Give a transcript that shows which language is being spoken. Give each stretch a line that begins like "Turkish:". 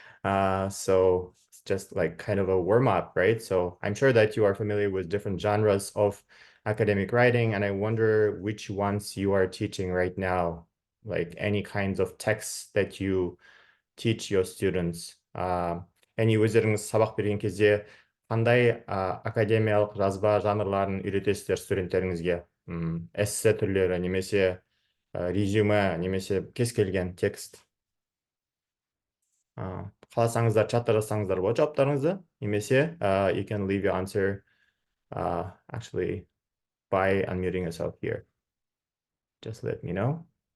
English: So it's just like kind of a warm-up, right? So I'm sure that you are familiar with different genres of academic writing, and I wonder which ones you are teaching right now, like any kinds of texts that you teach your students.
Kazakh: Және өздеріңіз сабақ берген кезде қандай академиялық жазба жанрларын үйретесіздер студенттеріңізге? Эссе түрлері немесе резюме немесе кез келген текст. Қаласаңыздар чатта жазсаңыздар болады жауаптарыңызды, немесе
English: you can leave your answer actually by unmuting yourself here. Just let me know.